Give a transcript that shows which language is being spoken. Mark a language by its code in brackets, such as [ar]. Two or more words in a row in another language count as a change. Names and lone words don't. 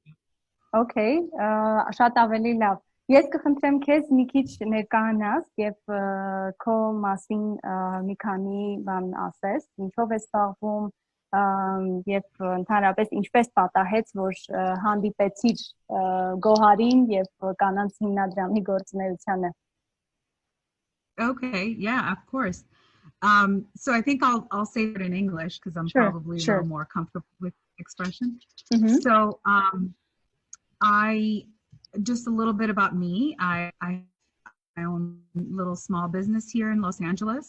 [hy] Okay, շատ ավելի լավ։ Ես կխնդրեմ քեզ մի քիչ ներկայանաս եւ քո մասին մի քանի բան ասես, ինչով ես զբաղվում եւ ընդհանրապես ինչպես պատահեց, որ հանդիպեցիր Գոհարին եւ կանանց հիմնադրամի գործունեությանը։ [en] Okay, yeah, of course. So I think I'll say it in English because I'm probably a little more comfortable with the expression. So just a little bit about me. I own a little small business here in Los Angeles.